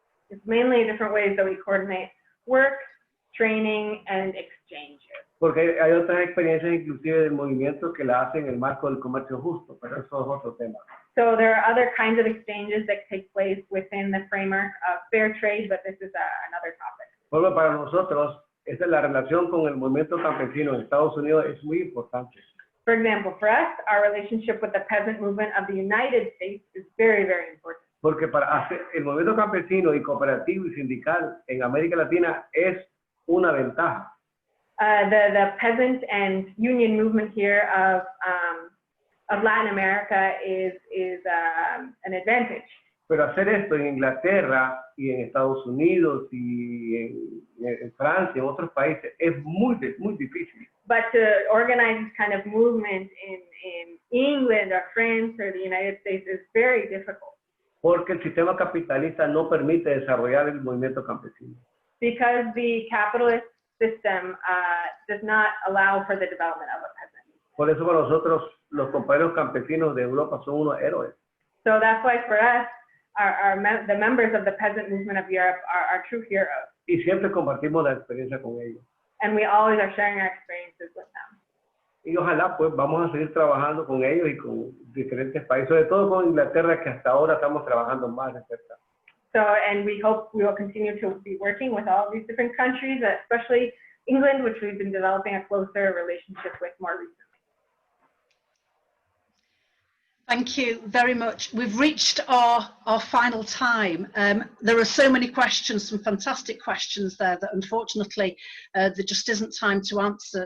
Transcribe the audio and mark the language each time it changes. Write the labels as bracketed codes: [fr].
[en] It's mainly different ways that we coordinate work, training, and exchanges. [es] Porque hay otras experiencias inclusive del movimiento que la hacen en el marco del comercio justo, pero eso es otro tema. [en] So there are other kinds of exchanges that take place within the framework of fair trade, but this is another topic. [es] Bueno, para nosotros, esa es la relación con el movimiento campesino en Estados Unidos es muy importante. [en] For example, for us, our relationship with the peasant movement of the United States is very, very important. [es] Porque el movimiento campesino y cooperativo y sindical en América Latina es una ventaja. [en] The peasant and union movement here of Latin America is an advantage. [es] Pero hacer esto en Inglaterra y en Estados Unidos y en Francia, en otros países, es muy difícil. [en] But to organize this kind of movement in England or France or the United States is very difficult. [es] Porque el sistema capitalista no permite desarrollar el movimiento campesino. [en] Because the capitalist system does not allow for the development of a peasant. [es] Por eso para nosotros los compañeros campesinos de Europa son unos héroes. [en] So that's why for us, the members of the peasant movement of Europe are true heroes. [es] Y siempre compartimos la experiencia con ellos. [en] And we always are sharing our experiences with them. [es] Y ojalá pues vamos a seguir trabajando con ellos y con diferentes países, sobre todo con Inglaterra, que hasta ahora estamos trabajando más de cerca. [en] So, and we hope we will continue to be working with all these different countries, especially England, which we've been developing a closer relationship with more recently. Thank you very much. We've reached our final time. There are so many questions, some fantastic questions there that unfortunately there just isn't time to answer.